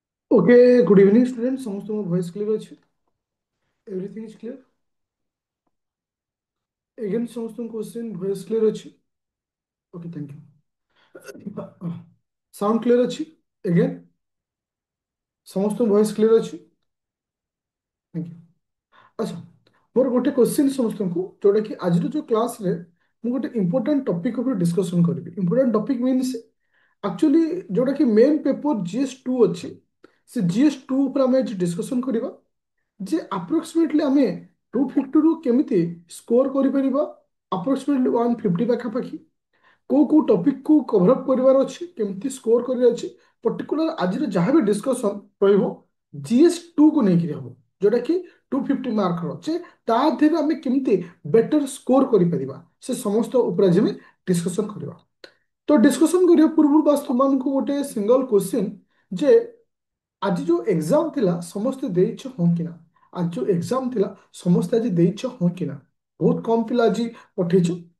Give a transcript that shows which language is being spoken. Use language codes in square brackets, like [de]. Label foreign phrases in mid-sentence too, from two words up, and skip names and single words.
[en] Okay, good evening, students. [or] ସମସ୍ତ ମୋ [en] voice clear ଅଛି? Everything is clear? Again, ସମସ୍ତଙ୍କ question voice clear ଅଛି? Okay, thank you. Sound clear ଅଛି? Again, ସମସ୍ତଙ୍କ voice clear ଅଛି? Thank you. [or] ଆଚ୍ଛା, ମୋର ଗୋଟେ question ସମସ୍ତଙ୍କୁ ଯୋଉଟା କି ଆଜିର ଯୋଉ କ୍ଲାସରେ ମୁଁ ଗୋଟେ [en] important topic [or] ଉପରେ discussion କରିବି. [en] Important topic means actually [or] ଯୋଉଟା କି [en] main paper GS2 [or] ଅଛି ସେ GS2 ଉପରେ ଆମେ ଆଜି discussion କରିବା ଯେ ଆପ୍ରୋକ୍ସିମେଟଲି ଆମେ 250 କେମିତି ସ୍କୋର କରିପାରିବା ଆପ୍ରୋକ୍ସିମେଟଲି 150 ପାଖାପାଖି କୋଉ କୋଉ ଟପିକକୁ [en] cover up [or] କରିବାର ଅଛି କେମିତି ସ୍କୋର କରିବାର ଅଛି ପର୍ଟିକୁଲାର ଆଜିର ଯାହା ବି ଡିସ୍କସନ୍ ରହିବ GS2 କୁ ନେଇକି ହବ ଯୋଉଟା କି 250 ମାର୍କର ଯେ ତା ଦେହରେ ଆମେ କେମିତି [en] better score [or] କରିପାରିବା ସେ ସମସ୍ତ ଉପରେ ଆଜି ଆମେ ଡିସ୍କସନ୍ କରିବା ତ ଡିସ୍କସନ୍ କରିବା ପୂର୍ବରୁ ବାସ୍ ତୁମମାନଙ୍କୁ ଗୋଟେ [en] single question [or] ଯେ ଆଜି ଯୋଉ ଏକ୍ସାମ ଥିଲା ସମସ୍ତେ ଦେଇଛ ହଁ କି ନା ଆଜି ଯୋଉ ଏକ୍ସାମ ଥିଲା ସମସ୍ତେ ଆଜି ଦେଇଛ ହଁ କି ନା ବହୁତ କମ ପିଲା ଆଜି ପଠେଇଛ